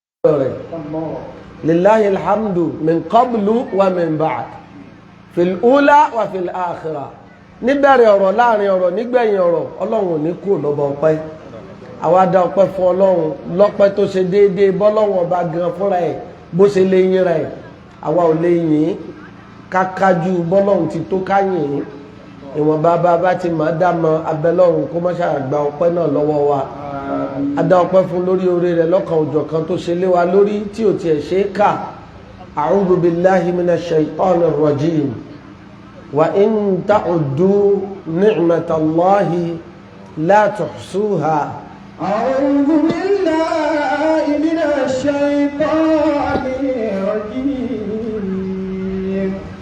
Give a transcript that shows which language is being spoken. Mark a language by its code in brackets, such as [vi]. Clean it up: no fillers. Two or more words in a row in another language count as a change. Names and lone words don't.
[ar] لله الحمد من قبل ومن بعد في الأولى وفي الآخرة. [yo] Níbẹ̀rẹ̀ ọ̀rọ̀, láàrin ọ̀rọ̀, nígbẹ̀yìn ọ̀rọ̀, Ọlọ́run ò ní kú lọ́ba ọpẹ́. Àwa dá ọpẹ́ fún Ọlọ́run lọ́pẹ́ tó ṣe déédéé bọ́lọ́run ọba gan fúnra ẹ̀ bó ṣe lè yìn rẹ̀. Àwa ò lè yìn kákájú bọ́lọ́run ti tó káyìn. Ìwọ̀nba bá ti máa dá mọ abẹ́lọ́run kó má ṣàgbà ọpẹ́ náà lọ́wọ́ wa. A dá ọpẹ́ fún lórí oore rẹ̀ lọ́kan òjọ̀kan tó ṣe lé wa lórí tí ò tiẹ̀ ṣe é kà. [ar] أعوذ بالله من الشيطان الرجيم. وإن تعدوا نعمة الله لا تحصوها. أعوذ بالله من الشيطان الرجيم.